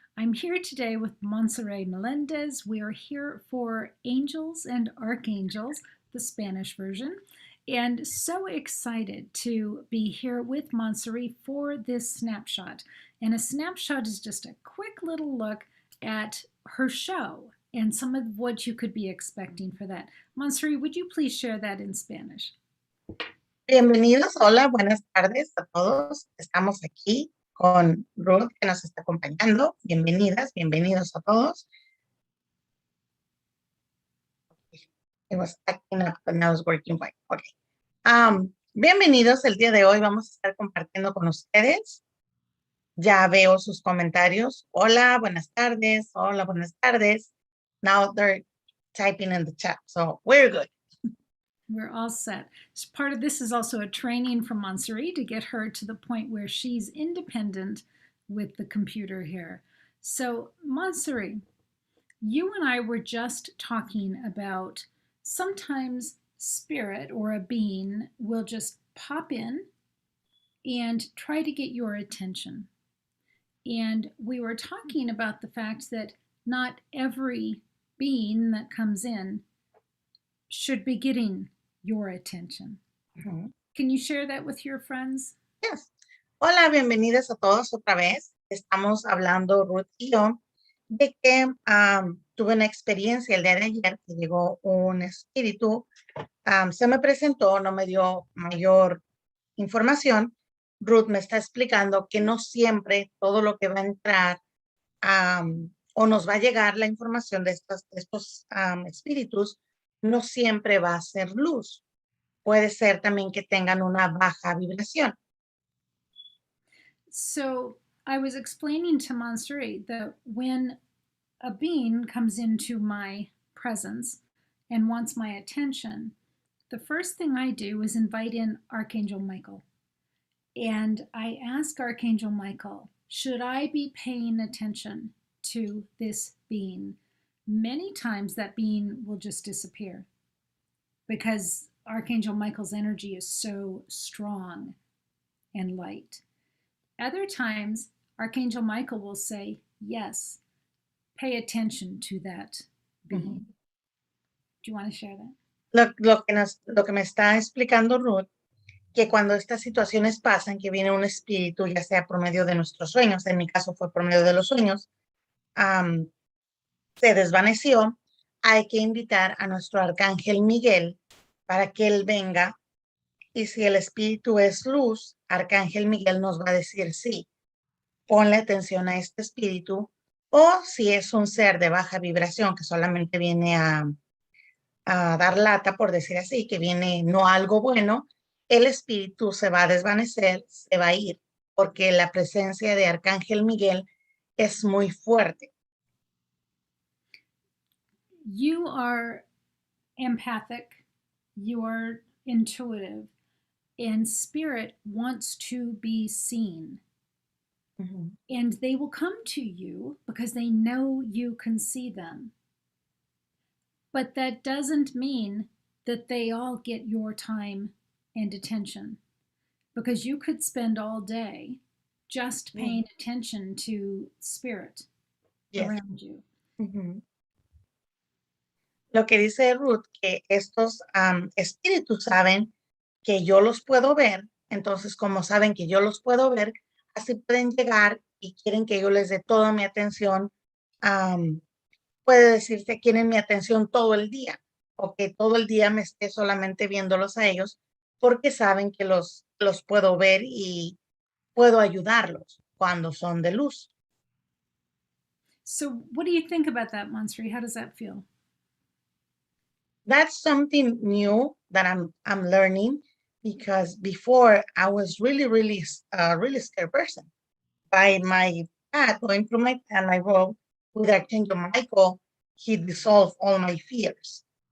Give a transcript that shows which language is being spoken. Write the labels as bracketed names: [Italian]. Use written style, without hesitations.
[English] I'm here today with Monserrat Melendez. We are here for Angels and Archangels, the Spanish version, and so excited to be here with Monserrat for this snapshot. And a snapshot is just a quick little look at her show and some of what you could be expecting for that. Monserrat, would you please share that in Spanish? [Spanish] Bienvenidos, hola, buenas tardes a todos. Estamos aquí con Ruth que nos está acompañando. Bienvenidas, bienvenidos a todos. [English] It was acting up, but now it's working fine. Okay. [Spanish] Bienvenidos, el día de hoy vamos a estar compartiendo con ustedes. Ya veo sus comentarios. Hola, buenas tardes. Hola, buenas tardes. [English] Now they're typing in the chat, so we're good. We're all set. So part of this is also a training from Monserrat to get her to the point where she's independent with the computer here. So Monserrat, you and I were just talking about sometimes spirit or a being will just pop in and try to get your attention. And we were talking about the fact that not every being that comes in should be getting your attention. Can you share that with your friends? Yes. [Spanish] Hola, bienvenidos a todos otra vez. Estamos hablando, Ruth y yo, de que tuve una experiencia el día de ayer que llegó un espíritu, se me presentó, no me dio mayor información. Ruth me está explicando que no siempre todo lo que va a entrar o nos va a llegar la información de estos espíritus, no siempre va a ser luz. Puede ser también que tengan una baja vibración. [English] So I was explaining to Monserrat that when a being comes into my presence and wants my attention, the first thing I do is invite in Archangel Michael. And I ask Archangel Michael, should I be paying attention to this being? Many times that being will just disappear because Archangel Michael's energy is so strong and light. Other times, Archangel Michael will say, yes, pay attention to that being. Do you want to share that? [Spanish] Lo que me está explicando Ruth, que cuando estas situaciones pasan, que viene un espíritu, ya sea por medio de nuestros sueños, en mi caso fue por medio de los sueños, se desvaneció, hay que invitar a nuestro Arcángel Miguel para que él venga, y si el espíritu es luz, Arcángel Miguel nos va a decir sí, ponle atención a este espíritu, o si es un ser de baja vibración que solamente viene a dar lata, por decir así, que viene no algo bueno, el espíritu se va a desvanecer, se va a ir, porque la presencia de Arcángel Miguel es muy fuerte. [English] You are empathic, you are intuitive, and spirit wants to be seen. And they will come to you because they know you can see them. But that doesn't mean that they all get your time and attention, because you could spend all day just paying attention to spirit around you. [Spanish] Lo que dice Ruth, que estos espíritus saben que yo los puedo ver, entonces como saben que yo los puedo ver, así pueden llegar y quieren que yo les dé toda mi atención. Puede decirse, quieren mi atención todo el día, o que todo el día me esté solamente viéndolos a ellos, porque saben que los puedo ver y puedo ayudarlos cuando son de luz. [English] So what do you think about that, Monserrat? How does that feel? That's something new that I'm learning, because before I was really scared person. By my path, going through my path, my road with Archangel Michael, he dissolved all my fears.